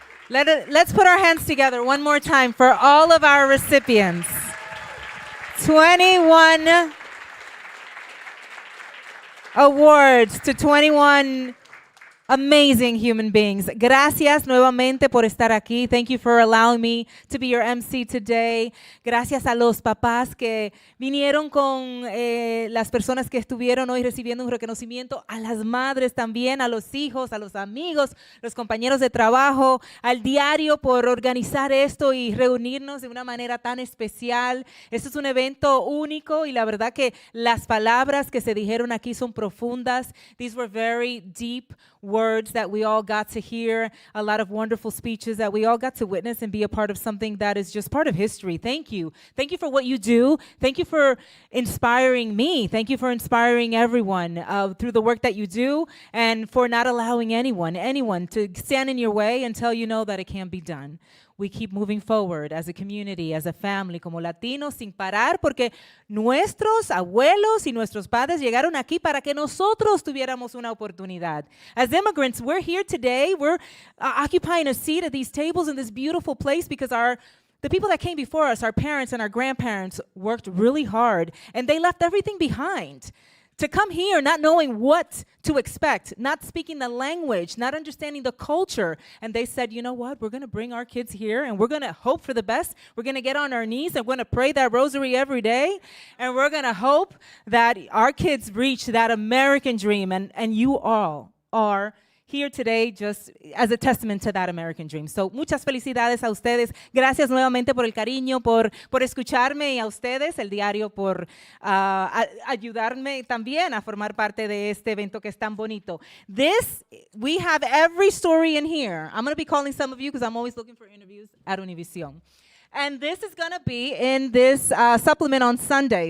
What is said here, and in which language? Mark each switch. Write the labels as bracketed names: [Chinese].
[English] Let's put our hands together one more time for all of our recipients. 21 awards to 21 amazing human beings. [Spanish] Gracias nuevamente por estar aquí. [English] Thank you for allowing me to be your MC today. [Spanish] Gracias a los papás que vinieron con las personas que estuvieron hoy recibiendo un reconocimiento, a las madres también, a los hijos, a los amigos, los compañeros de trabajo, al diario por organizar esto y reunirnos de una manera tan especial. Esto es un evento único y la verdad que las palabras que se dijeron aquí son profundas. [English] These were very deep words that we all got to hear, a lot of wonderful speeches that we all got to witness and be a part of something that is just part of history. Thank you. Thank you for what you do. Thank you for inspiring me. Thank you for inspiring everyone through the work that you do and for not allowing anyone to stand in your way until you know that it can be done. We keep moving forward as a community, as a family, [Spanish] como latinos, sin parar, porque nuestros abuelos y nuestros padres llegaron aquí para que nosotros tuviéramos una oportunidad. [English] As immigrants, we're here today. We're occupying a seat at these tables in this beautiful place because the people that came before us, our parents and our grandparents, worked really hard, and they left everything behind. To come here not knowing what to expect, not speaking the language, not understanding the culture. And they said, you know what, we're going to bring our kids here and we're going to hope for the best. We're going to get on our knees and we're going to pray that rosary every day. And we're going to hope that our kids reach that American dream. And you all are here today just as a testament to that American dream. [Spanish] So muchas felicidades a ustedes. Gracias nuevamente por el cariño, por escucharme, y a ustedes, el diario, por ayudarme también a formar parte de este evento que es tan bonito. [English] We have every story in here. I'm going to be calling some of you because I'm always looking for interviews at Univision. And this is going to be in this supplement on Sunday.